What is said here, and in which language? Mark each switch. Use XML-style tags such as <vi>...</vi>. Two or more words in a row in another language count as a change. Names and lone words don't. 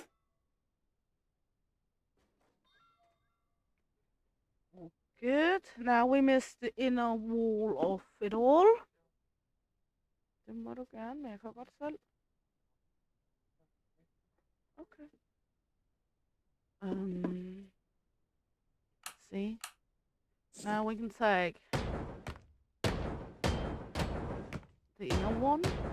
<en>All good. Now we missed the inner wall of it all.</en> <da>Det må du gerne, men jeg kan godt selv.</da> <en>Okay. See? Now we can take the inner one.</en>